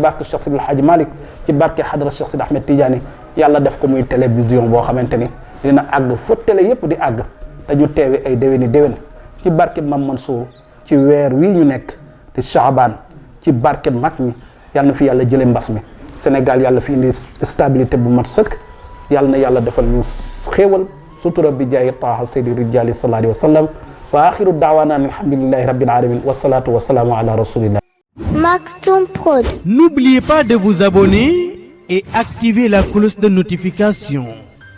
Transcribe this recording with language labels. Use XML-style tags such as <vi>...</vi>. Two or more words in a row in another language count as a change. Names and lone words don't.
<wo>barke Cheikh Seydil Hadj Malick ci barke Hadra Cheikh Sidi Ahmed Tidiane yàlla def ko muy télévision boo xamante ni dina àgg fa télé yépp di àgg te ñu teewe ay déwéni déwén ci barke Mam Mansour ci weer wii ñu nekk di Chaabaan ci barke mag ñi yàlla na fi yàlla jële mbas mi Sénégal yàlla fi indi stabilité bu mat sëkk yàlla na yàlla defal ñu xéewal sutura bi</wo> <ar>جاه طه سيد الرجال صلى الله عليه وسلم وآخر دعوانا أن الحمد لله رب العالمين والصلاة والسلام على رسول الله.</ar> <wo>Maktoum Prod.</wo> <fr>N'oubliez pas de vous abonner et activer la cloche de notification.</fr>